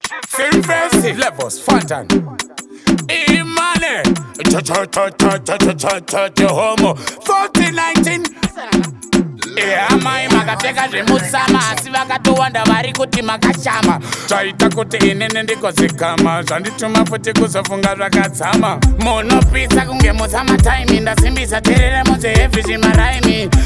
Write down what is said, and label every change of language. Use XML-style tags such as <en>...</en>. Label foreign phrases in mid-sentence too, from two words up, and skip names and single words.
<en>Same face, levels, Fantan. Imane. Cho, cho, cho, cho, cho, cho, cho, cho, cho, homo. Forty nineteen.</en> <sn>Yeah, mai makapfeka zvemutsama, asi vakatowanda vari kuti makashama. Zvaita kuti inini ndikozikama, zvandituma futi kuzofunga zvakadzama. Munopisa kunge musama time, ndasimbisa terere muze heavy zvimaraimi.</sn>